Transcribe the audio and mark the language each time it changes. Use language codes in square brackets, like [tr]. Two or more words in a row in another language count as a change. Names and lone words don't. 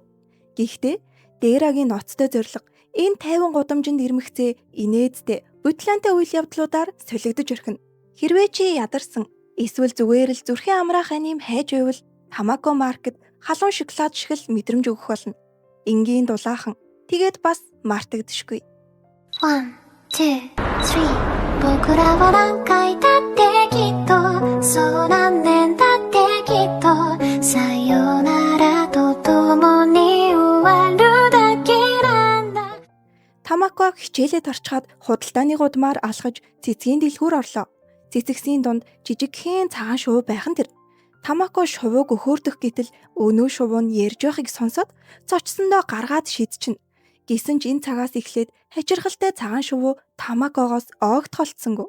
[mn] Гэхдээ Дэрагийн ноцтой зориг энэ 50 гудамжинд ирмэгцээ инээдтэй бутлаантай үйл явдлуудаар солигдож орхино. Хэрвээ чи ядарсан эсвэл зүгээр л зүрхийн амраах аним хайж байвал Тамако маркет халуун шоколад шиг л мэдрэмж өгөх болно. Энгийн дулаахан тэгээд бас мартагдшгүй. [ja] 1, 2, 3 僕らは何回だってきっとそう何年だってきっとさよならと共に終わるだけなんだ [mn] Тамако хичээлээд орчход худалдааны гудмаар алхаж цэцгийн дэлгүүр орлоо. Цэцэгсийн дунд жижигхэн цагаан шувуу байхан тэр. Тамако шувууг өхөөрдөх гэтэл өнөө шувуу нь ярьж байхыг сонсоод цочсондоо гаргаад шидчихнэ. Гэсэн ч энэ цагаас эхлээд хачирхалтай цагаан шувуу Тамакогоос огт холдсонгүй.